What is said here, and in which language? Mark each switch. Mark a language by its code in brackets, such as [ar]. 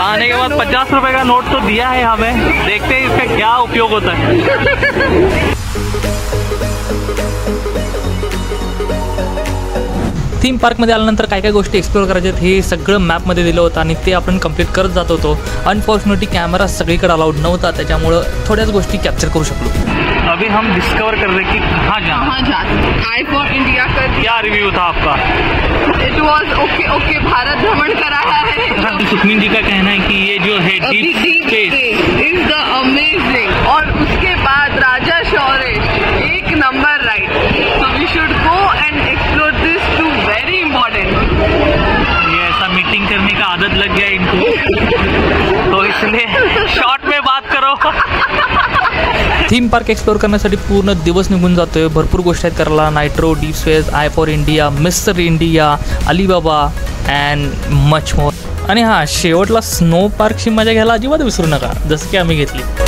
[hi] आने के बाद 50 रुपए का नोट तो दिया है हमें, देखते हैं इसका क्या उपयोग होता है. [mr] थीम पार्कमध्ये आल्यानंतर काय काय गोष्टी एक्सप्लोर करायच्या आहेत हे सगळं मॅपमध्ये दिलं होतं आणि ते आपण कंप्लीट करत जात होतो. अनफॉर्च्युनेटली कॅमेरा सगळीकडे अलाउड नव्हता, त्याच्यामुळं थोड्याच गोष्टी कॅप्चर करू शकलो. [hi] अभी हम डिस्कवर कर रहे कि कहाँ जाना. आई फॉर इंडिया का क्या रिव्यू था आपका. [en] It was okay okay. [hi] Bharat भ्रमण कराया है. सुखमीन जी का कहना है कि ये जो है deep space [en] Is the amazing. [hi] और उसके बाद राजा शौर्य एक number ride. [en] So we should go and explore this too. Very important. [hi] ये ऐसा मीटिंग करने का आदत लग गया इनको, तो इसलिए शॉर्ट में बात करो. [mr] थीम पार्क एक्सप्लोर करण्यासाठी पूर्ण दिवस निघून जातोय. भरपूर गोष्टी आहेत करायला. Nitro, deep space, I for India, mister India, Alibaba [en] And much more. [mr] आणि हां, शेवटला स्नो पार्कची मजा घ्यायला अजिबात विसरू नका, जसं की आम्ही घेतली.